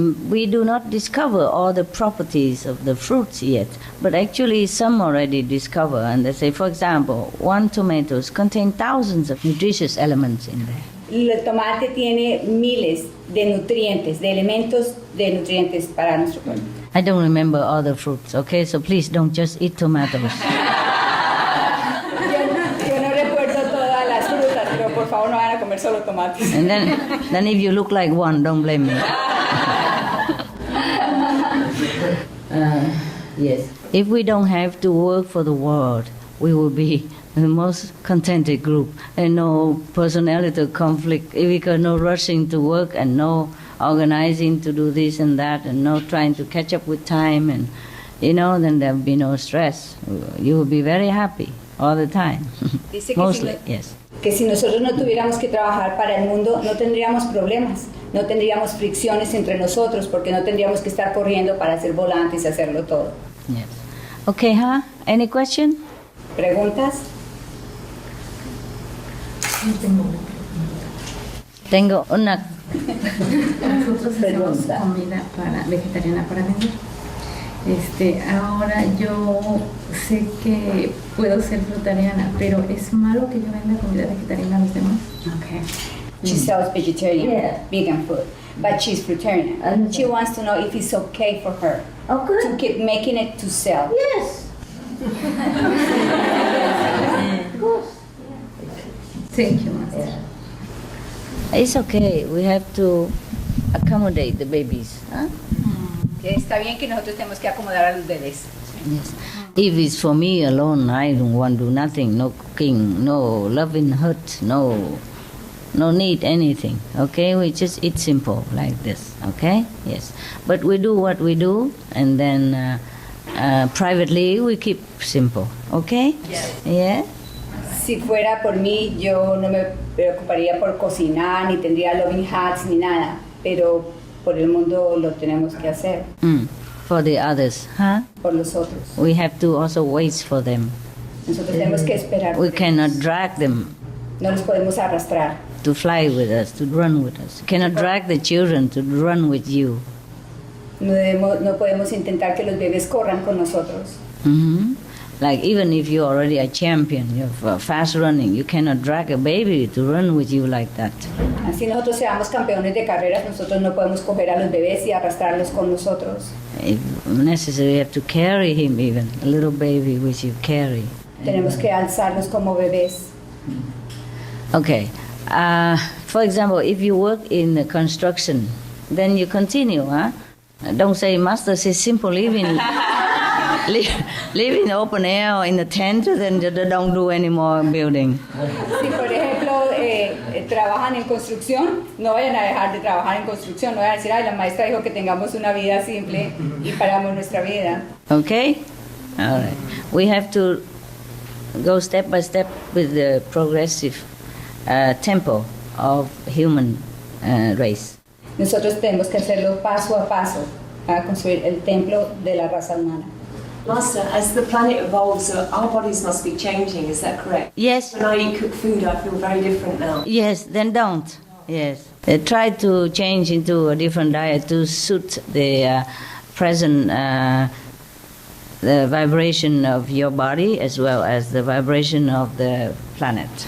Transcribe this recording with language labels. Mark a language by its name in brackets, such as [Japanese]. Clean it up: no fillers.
[English] We do not discover all the properties of the fruits yet, but actually some already discover, and they say, for example, one tomato contains thousands of nutritious elements in there. [Spanish] El tomate tiene miles de nutrientes, de elementos de nutrientes para nuestro cuerpo. [English] I don't remember all the fruits, okay? So please don't just eat tomatoes. [Spanish] Yo no recuerdo todas las frutas, pero por favor no vayan a comer solo tomates. [English] And then if you look like one, don't blame me. Yes. If we don't have to work for the world, we will be the most contented group, and no personality conflict, we got no rushing to work and no organizing to do this and that and no trying to catch up with time, and then there will be no stress. You will be very happy all the time. Mostly, yes. [Spanish] Que si nosotros no tuviéramos que trabajar para el mundo, no tendríamos problemas, no tendríamos fricciones entre nosotros, porque no tendríamos que estar corriendo para hacer volantes y hacerlo todo. [English] Yes. Okay, Any question? [Spanish] ¿Preguntas? Tengo una Nosotros hacemos comida vegetariana para vender. Ahora yo sé que puedo ser fruitariana, pero ¿es malo que yo venda comida vegetariana a los demás? [English] Okay. She sells vegetarian, vegan food, but she's fruitarian. She wants to know if it's okay for her to keep making it to sell. Yes. Of course. Thank you, Master. Yeah. It's okay. We have to accommodate the babies. Huh? [Spanish] Que está bien que nosotros tenemos que acomodar a los bebés. [English] Yes. If it's for me alone, I don't want to do nothing. No cooking, no loving hurt, no need anything. Okay, we just eat simple like this. Okay, yes. But we do what we do, and then privately we keep simple. Okay. Yes. Yeah. [Spanish] Si fuera por mí, yo no me preocuparía por cocinar, ni tendría loving hats, ni nada. Pero por el mundo lo tenemos que hacer. [English] For the others, huh? [Spanish] Por los otros. [English] We have to also wait for them. [Spanish] Nosotros tenemos que esperar. [English] We cannot drag them. [Spanish] No los podemos arrastrar. [English] To fly with us, to run with us. You cannot drag the children to run with you. [Spanish] No podemos intentar que los bebés corran con nosotros. Mm-hmm. [English] Like even if you're already a champion, you're fast running, you cannot drag a baby to run with you like that. [Spanish] Así nosotros seamos campeones de carreras, nosotros no podemos coger a los bebés y arrastrarlos con nosotros. [English] If necessary, you have to carry him even, a little baby which you carry. [Spanish] Tenemos que alzarnos como bebés. [English] Okay. For example, if you work in the construction, then you continue, huh? Don't say, Master, it's simple living. Live in the open air or in the tent, then don't do any more building. [Spanish] Si por ejemplo trabajan en construcción, no vayan a dejar de trabajar en construcción, no vayan a decir, ay, la maestra dijo que tengamos una vida simple y paramos nuestra vida. [English] Okay? All right. We have to go step by step with the progressive tempo of human race. [Spanish] Nosotros tenemos que hacerlo paso a paso para construir el templo de la raza humana. [English] Master, as the planet evolves, our bodies must be changing, is that correct? Yes. When I eat cooked food, I feel very different now. Yes, then don't. Yes. Try to change into a different diet to suit the present the vibration of your body as well as the vibration of the planet.